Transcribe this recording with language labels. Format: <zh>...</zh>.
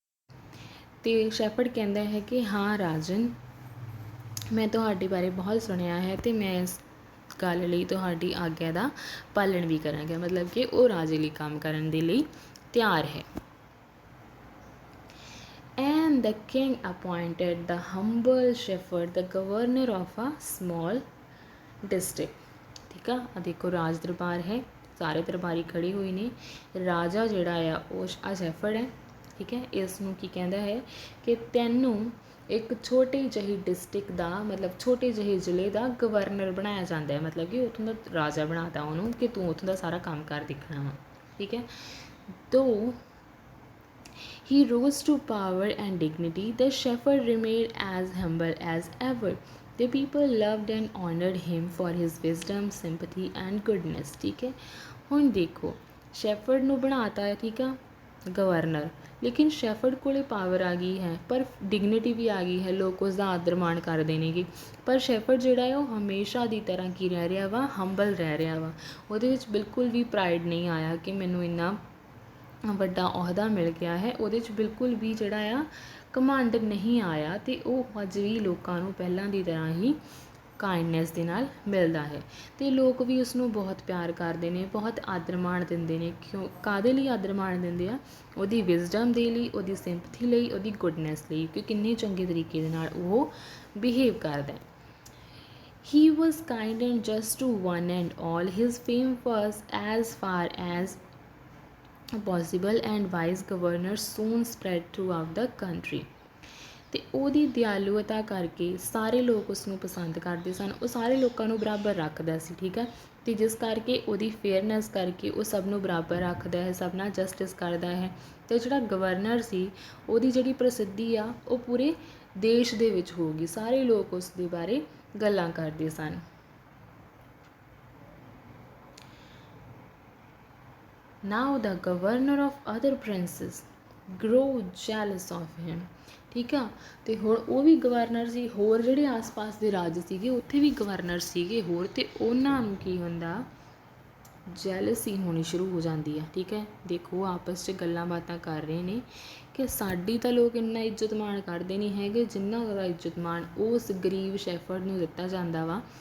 <pa>ਅਤੇ ਸ਼ੈਫਰਡ ਕਹਿੰਦਾ ਹੈ ਕਿ ਹਾਂ ਰਾਜਨ, ਮੈਂ ਤੁਹਾਡੇ ਬਾਰੇ ਬਹੁਤ ਸੁਣਿਆ ਹੈ ਅਤੇ ਮੈਂ ਇਸ ਗੱਲ ਲਈ ਤੁਹਾਡੀ ਆਗਿਆ ਦਾ ਪਾਲਣ ਵੀ ਕਰਾਂਗਾ। ਮਤਲਬ ਕਿ ਉਹ ਰਾਜੇ ਲਈ ਕੰਮ ਕਰਨ ਦੇ ਲਈ ਤਿਆਰ ਹੈ।</pa> <en>And the king appointed the humble shepherd the governor of a small district।</en> <pa>ਠੀਕ ਆ, ਦੇਖੋ ਰਾਜ ਦਰਬਾਰ ਹੈ, ਸਾਰੇ ਦਰਬਾਰੀ ਖੜੇ ਹੋਏ ਨੇ। ਰਾਜਾ ਜਿਹੜਾ ਆ ਉਹ ਸ਼ੈਫਰਡ ਹੈ, ਠੀਕ ਹੈ। ਇਸ ਨੂੰ ਕੀ ਕਹਿੰਦਾ ਹੈ ਕਿ ਤੈਨੂੰ ਇੱਕ ਛੋਟੀ ਜਿਹੀ ਡਿਸਟ੍ਰਿਕਟ ਦਾ ਮਤਲਬ ਛੋਟੇ ਜਿਹੇ ਜ਼ਿਲ੍ਹੇ ਦਾ ਗਵਰਨਰ ਬਣਾਇਆ ਜਾਂਦਾ ਹੈ। ਮਤਲਬ ਕਿ ਉੱਥੋਂ ਦਾ ਰਾਜਾ ਬਣਾਤਾ ਉਹਨੂੰ ਕਿ ਤੂੰ ਉੱਥੋਂ ਦਾ ਸਾਰਾ ਕੰਮ ਕਾਰ ਦੇਖਣਾ ਵਾ, ਠੀਕ ਹੈ।</pa> <en>ਤੋ he rose to power and dignity, the shepherd remained as humble as ever। The people loved and honored him for his wisdom, sympathy and goodness।</en> <pa>ਠੀਕ ਹੈ। ਹੁਣ ਦੇਖੋ ਸ਼ੈਫਰਡ ਨੂੰ ਬਣਾਤਾ, ਠੀਕ ਆ, ਗਵਰਨਰ, ਲੇਕਿਨ ਸ਼ੈਫਰਡ ਕੋਲ ਪਾਵਰ ਆ ਗਈ ਹੈ ਪਰ ਡਿਗਨਿਟੀ ਵੀ ਆ ਗਈ ਹੈ, ਲੋਕ ਉਸਦਾ ਆਦਰ ਮਾਣ ਕਰਦੇ ਨੇਗੇ। ਪਰ ਸ਼ੈਫਰਡ ਜਿਹੜਾ ਹੈ ਉਹ ਹਮੇਸ਼ਾ ਦੀ ਤਰ੍ਹਾਂ ਕੀ ਰਹਿ ਰਿਹਾ ਵਾ, ਹੰਬਲ ਰਹਿ ਰਿਹਾ ਵਾ। ਉਹਦੇ ਵਿੱਚ ਬਿਲਕੁਲ ਵੀ ਪ੍ਰਾਈਡ ਨਹੀਂ ਆਇਆ ਕਿ ਮੈਨੂੰ ਇੰਨਾ ਵੱਡਾ ਅਹੁਦਾ ਮਿਲ ਗਿਆ ਹੈ। ਉਹਦੇ 'ਚ ਬਿਲਕੁਲ ਵੀ ਜਿਹੜਾ ਆ ਘਮੰਡ ਨਹੀਂ ਆਇਆ ਅਤੇ ਉਹ ਅੱਜ ਵੀ ਲੋਕਾਂ ਨੂੰ ਪਹਿਲਾਂ ਦੀ ਤਰ੍ਹਾਂ ਹੀ ਕਾਇੰਡਨੈਸ ਦੇ ਨਾਲ ਮਿਲਦਾ ਹੈ ਅਤੇ ਲੋਕ ਵੀ ਉਸਨੂੰ ਬਹੁਤ ਪਿਆਰ ਕਰਦੇ ਨੇ, ਬਹੁਤ ਆਦਰ ਮਾਣ ਦਿੰਦੇ ਨੇ। ਕਿਉਂ, ਕਾਹਦੇ ਲਈ ਆਦਰ ਮਾਣ ਦਿੰਦੇ ਆ? ਉਹਦੀ ਵਿਜ਼ਡਮ ਦੇ ਲਈ, ਉਹਦੀ ਸਿੰਪਥੀ ਲਈ, ਉਹਦੀ ਗੁੱਡਨੈਸ ਲਈ, ਕਿ ਕਿੰਨੇ ਚੰਗੇ ਤਰੀਕੇ ਦੇ ਨਾਲ ਉਹ ਬਿਹੇਵ ਕਰਦਾ।</pa> <en>He was kind and just to one and all, his fame was as far as possible and wise governor soon spread throughout the country।</en> <pa>ਅਤੇ ਉਹਦੀ ਦਿਆਲੂਤਾ ਕਰਕੇ ਸਾਰੇ ਲੋਕ ਉਸਨੂੰ ਪਸੰਦ ਕਰਦੇ ਸਨ, ਉਹ ਸਾਰੇ ਲੋਕਾਂ ਨੂੰ ਬਰਾਬਰ ਰੱਖਦਾ ਸੀ, ਠੀਕ ਹੈ। ਅਤੇ ਜਿਸ ਕਰਕੇ ਉਹਦੀ ਫੇਅਰਨੈਸ ਕਰਕੇ ਉਹ ਸਭ ਨੂੰ ਬਰਾਬਰ ਰੱਖਦਾ ਹੈ, ਸਭ ਨਾਲ ਜਸਟਿਸ ਕਰਦਾ ਹੈ। ਅਤੇ ਜਿਹੜਾ ਗਵਰਨਰ ਸੀ ਉਹਦੀ ਜਿਹੜੀ ਪ੍ਰਸਿੱਧੀ ਆ ਉਹ ਪੂਰੇ ਦੇਸ਼ ਦੇ ਵਿੱਚ ਹੋ ਗਈ, ਸਾਰੇ ਲੋਕ ਉਸ ਦੇ ਬਾਰੇ ਗੱਲਾਂ ਕਰਦੇ ਸਨ।</pa> <en>Now the governor of other princes grew jealous of him।</en> <pa>ਠੀਕ ਆ, ਅਤੇ ਹੁਣ ਉਹ ਵੀ ਗਵਰਨਰ ਸੀ, ਹੋਰ ਜਿਹੜੇ ਆਸ-ਪਾਸ ਦੇ ਰਾਜ ਸੀਗੇ ਉੱਥੇ ਵੀ ਗਵਰਨਰ ਸੀਗੇ ਹੋਰ, ਅਤੇ ਉਹਨਾਂ ਨੂੰ ਕੀ ਹੁੰਦਾ, ਜੈਲਸੀ ਹੋਣੀ ਸ਼ੁਰੂ ਹੋ ਜਾਂਦੀ ਆ, ਠੀਕ ਹੈ। ਦੇਖੋ ਆਪਸ 'ਚ ਗੱਲਾਂ ਬਾਤਾਂ ਕਰ ਰਹੇ ਨੇ ਕਿ ਸਾਡੀ ਤਾਂ ਲੋਕ ਇੰਨਾ ਇੱਜ਼ਤ ਮਾਣ ਕਰਦੇ ਨਹੀਂ ਹੈਗੇ ਜਿੰਨਾ ਜ਼ਿਆਦਾ ਇੱਜ਼ਤ ਮਾਣ ਉਸ ਗਰੀਬ ਸ਼ੈਫਰਡ ਨੂੰ ਦਿੱਤਾ ਜਾਂਦਾ ਵਾ।</pa>